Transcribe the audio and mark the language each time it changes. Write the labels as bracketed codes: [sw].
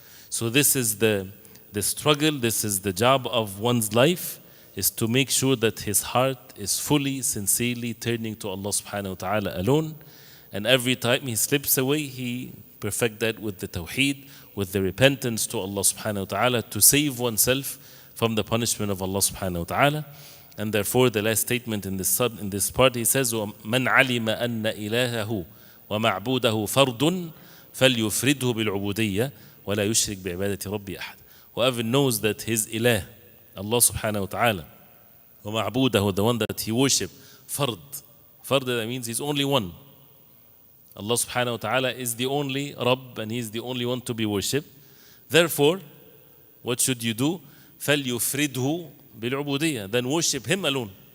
[en] So this is the struggle, this is the job of one's life, is to make sure that his heart is fully, sincerely turning to Allah subhanahu wa ta'ala alone. And every time he slips away, he perfect that with the tawheed, with the repentance to Allah subhanahu wa ta'ala, to save oneself from the punishment of Allah subhanahu wa ta'ala. And therefore, the last statement in this part, he says, [ar] مَنْ عَلِمَ أَنَّ إِلَهَهُ وَمَعْبُودَهُ فَرْدٌ فَلْيُفْرِدْهُ بِالْعُبُودِيَّةِ وَلَا يُشْرِكْ بِعِبَادَةِ رَبِّ أَحَدٍ. [en] Whoever knows that his ilah, Allah subhanahu wa ta'ala, [ar] وَمَعْبُودَهُ, [en] the one that he worship, fard, that means he's only one. Allah subhanahu wa ta'ala is the only Rabb, and he is the only one to be worshipped. Therefore, what should you do? [ar] فَلْيُفْرِدْهُ بِالْعُبُودِيَّةِ, [en] then worship him alone.